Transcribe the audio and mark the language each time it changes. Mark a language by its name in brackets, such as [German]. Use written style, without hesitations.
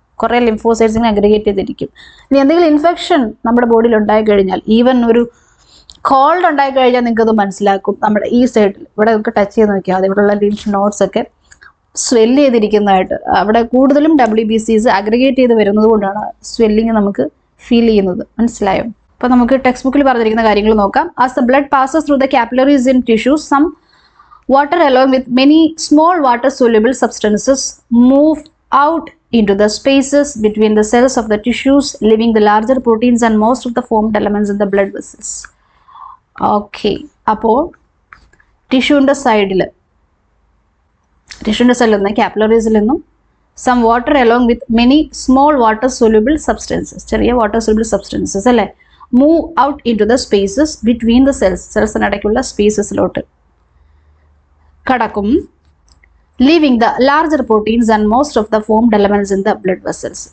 [Malayalam] കുറേ ലിംഫോസൈറ്റ്സിനെ അഗ്രിഗേറ്റ് ചെയ്തിരിക്കും. ഇനി എന്തെങ്കിലും ഇൻഫെക്ഷൻ നമ്മുടെ ബോഡിയിൽ ഉണ്ടായി കഴിഞ്ഞാൽ, ഈവൻ ഒരു കോൾഡ് ഉണ്ടായി കഴിഞ്ഞാൽ നിങ്ങൾക്കത് മനസ്സിലാക്കും. നമ്മുടെ ഈ സൈഡിൽ ഇവിടെ നമുക്ക് ടച്ച് ചെയ്ത് നോക്കിയാൽ മതി, ഇവിടെയുള്ള ലിംഫ് നോഡ്സ് ഒക്കെ സ്വെല്ല് ചെയ്തിരിക്കുന്നതായിട്ട്. അവിടെ കൂടുതലും WBCs അഗ്രിഗേറ്റ് ചെയ്ത് വരുന്നത് കൊണ്ടാണ് സ്വെല്ലിങ് നമുക്ക് ഫീൽ ചെയ്യുന്നത്. മനസ്സിലായോ? അപ്പോൾ നമുക്ക് ടെക്സ്റ്റ് ബുക്കിൽ പറഞ്ഞിരിക്കുന്ന കാര്യങ്ങൾ നോക്കാം. [English] As the blood passes through the capillaries in tissues, some water along with many small water soluble substances move out into the spaces between the cells of the tissues, leaving the larger proteins and most of the formed elements in the blood vessels. Okay, [Malayalam] അപ്പോൾ ടിഷ്യൂൻ്റെ സൈഡിൽ, ടിഷ്യൂൻ്റെ സൈഡിൽ നിന്ന് കാപ്പിലറീസിൽ നിന്നും [English] some water along with many small water soluble substances, [Malayalam] ചെറിയ water soluble substances അല്ലേ, [English] move out into the spaces between the [Malayalam] സെൽസിനിടയ്ക്കുള്ള സ്പേസസിലോട്ട് കടക്കും, [English] Leaving the larger proteins and most of the formed elements in the blood vessels.